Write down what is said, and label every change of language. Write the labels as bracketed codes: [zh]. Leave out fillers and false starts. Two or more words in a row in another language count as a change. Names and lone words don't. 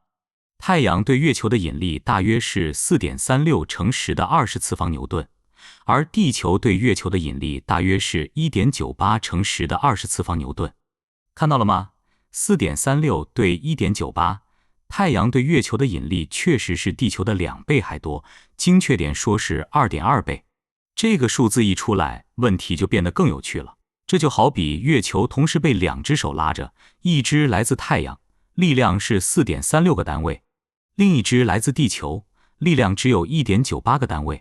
[zh] 太陽對月球的引力大約是 4.36 乘10的20次方牛頓，而地球對月球的引力大約是 1.98 乘10的20次方牛頓。看到了嗎？4.36 对 1.98， 太陽對月球的引力確實是地球的2倍還多，精確點說是 2.2 倍。這個數字一出來，問題就變得更有趣了。這就好比月球同時被2隻手拉着，一隻來自太陽，力量是 4.36 個單位，另一隻來自地球，力量只有 1.98 個單位。